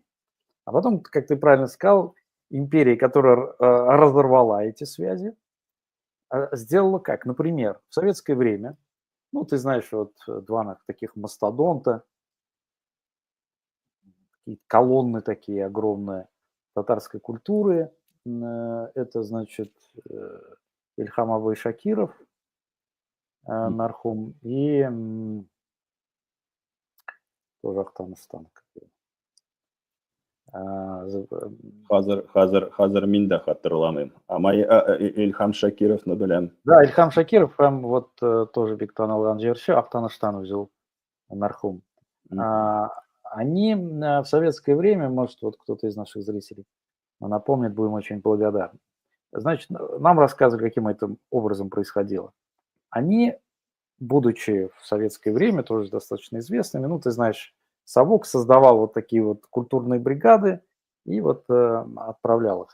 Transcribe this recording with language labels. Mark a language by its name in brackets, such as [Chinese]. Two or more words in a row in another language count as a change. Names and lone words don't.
[Russian] А потом, как ты правильно сказал, империя, которая разорвала эти связи, сделала как? Например, в советское время, ну, ты знаешь, вот два таких мастодонта, колонны такие огромные татарской культуры. Это, значит, Ильхам Абай Шакиров, мархум, и тоже Ахтаныстан. [Tatar] Хазыр мин дә хатırламыйм. Илһам Шакировны беләм. [Russian] Да, Ильхам Шакиров прям вот тоже Бектан [Tatar] алган жерчи, [Russian] Ахтаныштан взял мархум. Они в советское время, может, вот кто-то из наших зрителей напомнит, будем очень благодарны. Значит, нам рассказывали, каким это образом происходило. Они, будучи в советское время, тоже достаточно известными, ну, ты знаешь, Совок создавал вот такие вот культурные бригады и вот отправлял их.